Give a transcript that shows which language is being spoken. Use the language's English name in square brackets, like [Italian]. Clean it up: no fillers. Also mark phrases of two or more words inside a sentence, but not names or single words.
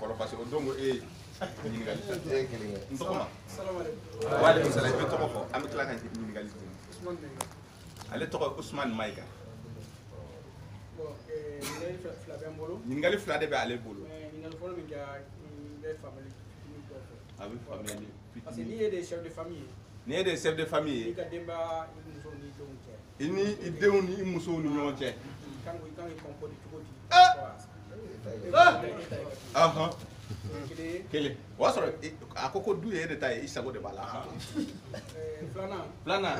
[Bambara] fɔlɔ [French] parce que [Bambara] o don ko e ye ɲininkali ta n tɔgɔ ma [Arabic] وعليكم السلام [Bambara] i bɛ tɔgɔ fɔ an bɛ tila ka ɲininkali di ale tɔgɔ ye Usumani Mayiga ɲininkali fila de bɛ ale bolo a bɛ faamuyali [French] parce que [Bambara] n'i ye [French] des chefs de famille [Bambara] n'i ye [French] des chefs de famille ye [Bambara] i ka denbaya i muso ni denw cɛ i ni i denw ni i musow ni ɲɔgɔn cɛ kan k'i comporter cogo di kelen o y'a sɔrɔ a ko du ye e de ta ye i sago de b'a la filanan